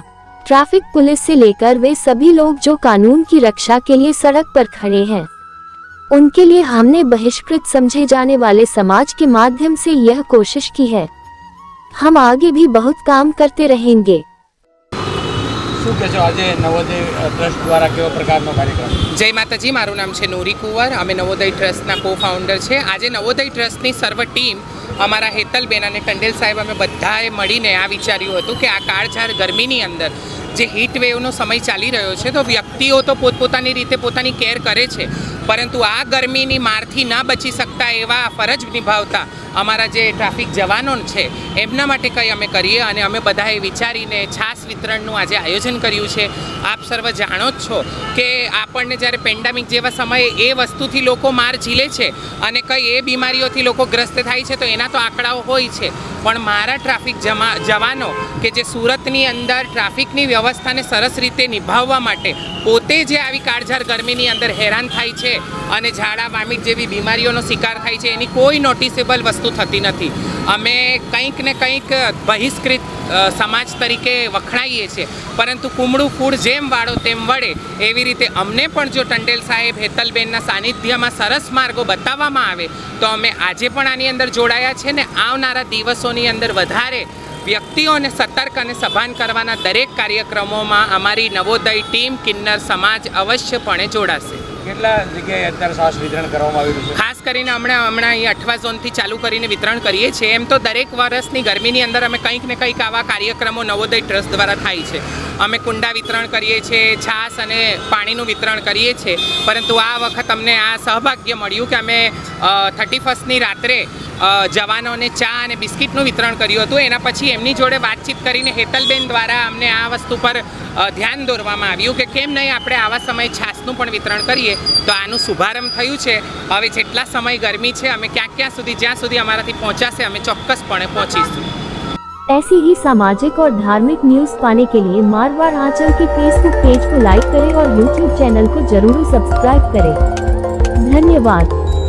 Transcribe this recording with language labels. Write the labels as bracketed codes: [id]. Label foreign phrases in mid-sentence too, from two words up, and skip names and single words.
[hi] ट्रैफिक पुलिस से लेकर वे सभी लोग जो कानून की रक्षा के लिए सड़क पर खड़े हैं, उनके लिए हमने बहिष्कृत समझे जाने वाले समाज के माध्यम से यह कोशिश की है। हम आगे भी बहुत काम करते रहेंगे। [gu] જય માતાજી, મારૂ નામ હૈ નૂરી કુંવર। અમે નવોદય ટ્રસ્ટના કો ફાઉન્ડર હૈ। આજ નવોદય ટ્રસ્ટની સર્વ ટીમ અમરા હેતલબેન અને ટંડેલ સાહેબ અમે બધાએ મળીને આ વિચાર્યું હતું કે આ કાળઝાળ ગર્મીની અંદર જે હીટ વેવનો સમય ચાલી રહ્યો છે તો વ્યક્તિઓ તો પોતપોતાની રીતે પોતાની કેર કરે છે, પરંતુ આ ગર્મીની મારથી ન બચી સકતા એવા ફરજ નિભાવતા અમારા જે ટ્રાફિક જવાનો છે એમના માટે કઈ અમે કરીએ અને અમે બધાએ વિચારીને છાસ વિતરણનું આજે આયોજન કર્યું છે। આપ સર્વ જાણો જ છો કે આપણને જ્યારે પેન્ડેમિક જેવા સમયે એ વસ્તુથી લોકો માર ઝીલે છે અને કઈ એ બીમારીઓથી લોકો ગ્રસ્ત થાય છે તો એના તો આંકડાઓ હોય છે, પણ મારા ટ્રાફિક જવાનો કે જે સૂરતની અંદર ટ્રાફિકની વ્યવસ્થાને સરસ રીતે નિભાવવા માટે પોતે જે આવી કાળઝાળ ગર્મીની અંદર હૈરાન થાય છે અને ઝાડા વામિટ જેવી બીમારીઓનો શિકાર થાય છે એની કોઈ નોટિસેબલ વસ્તુ થતી નથી। અમે કંઈક ને કંઈક બહિષ્કૃત સમાજ તરીકે વખણાઈએ છે, પરંતુ કુમડૂ ફૂડ જેમ વાળો તેમ વળે એવી રીતે અમને પણ જો ટંડેલ સાહેબ હેતલબેનના સાનિધ્યમાં સરસ માર્ગો બતાવવામાં આવે તો અમે આજે પણ આની અંદર જોડાયા છે ને આવનારા દિવસોની અંદર વધારે વ્યક્તિઓને સતર્ક અને સભાન કરવાના દરેક કાર્યક્રમોમાં અમારી નવોદય ટીમ કિન્નર સમાજ અવશ્યપણે જોડાશે। કેટલા જગ્યાએ અત્યારે શ્વાસ વિતરણ કરવામાં આવ્યું છે? ખાસ કરીને હમણાં અહીં 8વા ઝોનથી ચાલુ કરીને વિતરણ કરીએ છીએ। એમ તો દરેક વર્ષની ગરમીની અંદર અમે કંઈક ને કંઈક આવા કાર્યક્રમો નવોદય ટ્રસ્ટ દ્વારા થાય છે। અમે કુંડા વિતરણ કરીએ છીએ, છાસ અને પાણીનું વિતરણ કરીએ છીએ, પરંતુ આ વખત અમને આ સૌભાગ્ય મળ્યું કે અમે 31મી રાત્રે જવાનોને ચા અને બિસ્કિટનું વિતરણ કર્યું હતું। એના પછી એમની જોડે વાતચીત કરીને હેતલબેન દ્વારા અમને આ વસ્તુ પર ધ્યાન દોરવામાં આવ્યું કે કેમ નહીં આપણે આવા સમયે છાસનું પણ વિતરણ કરીએ, તો આનું શુભારંભ થયું છે। હવે જેટલા સમય ગરમી છે અમે ક્યાં સુધી જ્યાં સુધી અમારાથી પહોંચાશે અમે ચોક્કસપણે પહોંચીશું। [hi] ऐसी ही सामाजिक और धार्मिक न्यूज पाने के लिए मारवाड़ आंचल के फेसबुक पेज को लाइक करें और यूट्यूब चैनल को जरूर सब्सक्राइब करें। धन्यवाद।